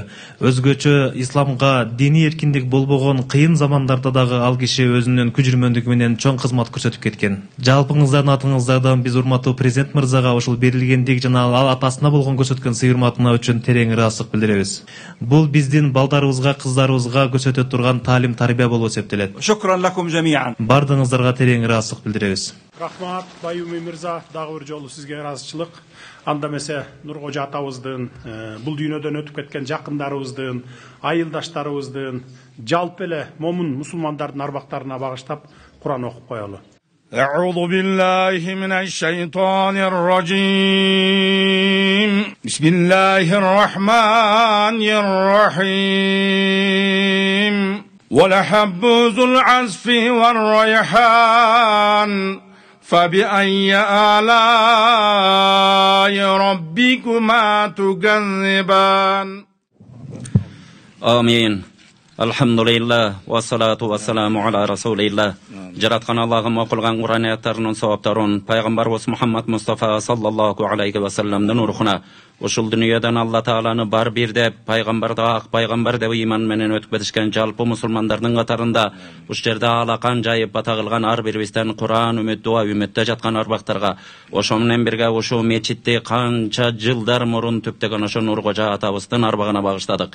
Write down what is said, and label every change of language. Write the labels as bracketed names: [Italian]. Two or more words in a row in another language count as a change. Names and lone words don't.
[Kyrgyz] Өзгөчө исламга диний эркиндик болбогон кыйын замандарда дагы ал киши өзүнүн күчүрмөндүгү менен чоң кызмат көрсөтүп кеткен. Жалпыңыздардын атыңыздардан биз урматтуу президент мырзага ушул берилгендик жана ал атасына болгон көрсөткөн сый урматына үчүн терең ыраазычылык билдиребиз. Бул биздин балдарыбызга, кыздарыбызга көрсөтө турган таалим тарбия болуп эсептелет. [Arabic] شكرا لكم جميعا. [Kyrgyz] Бардыгыңыздарга терең ыраазычылык билдиребиз. Рахмат, Байуми Мирза, дагы бир жолу сизге ыраазычылык. Анда эмесе Нургожа атабыздын, бул дүйнөдөн өтүп кеткен жакындарыбыздын, айылдаштарыбыздын, жалпы эле момун мусулмандардын арбактарына багыштап Куран окуп коелу. [Arabic] أعوذ بالله من الشيطان الرجيم بسم الله الرحمن الرحيم ولحب ذو العصف والريحان فبأي آلاء ربكما تكذبان آمين الحمد لله والصلاة والسلام على رسول الله [Kyrgyz] Жараткан Аллахым окулган Куран аяттарынын саваптарын пайгамбарыбыз Мухаммад Мустафа [Arabic] صلى الله عليه [Kyrgyz] ва салламдын рухуна ушул дүйнөдөн Алла Тааланы бар бир деп, пайгамбарды ак пайгамбар деп ыйман менен өтүп кетишкен жалпы мусулмандардын катарында уш жерде алакан жайып бата кылган ар бирибизден Куран үмүт дуа үмүттө жаткан арбактарга ошо менен бирге ушул мечитти канча жылдар мурун түптөгөн ошо Нургожа атабыздын арбагына багыштадык.